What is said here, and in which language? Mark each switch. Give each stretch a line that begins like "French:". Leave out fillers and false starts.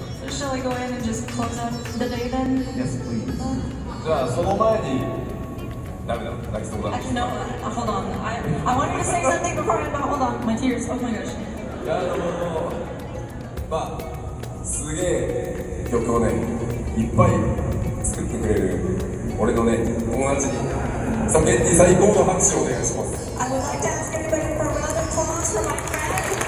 English: Shall I go in and just close out the day then? Yes, please.
Japanese: じゃあその前にダメだ泣きそうだ。
English: Actually, no. Hold on. I wanted to say something before I. Hold on. My tears. Oh my gosh.
Japanese: いやまあすげえ曲をねいっぱい作ってくれる俺のね友達にさメンティ最高の拍手をお願いします。
English: I would like to ask everybody for a round of applause for my friend.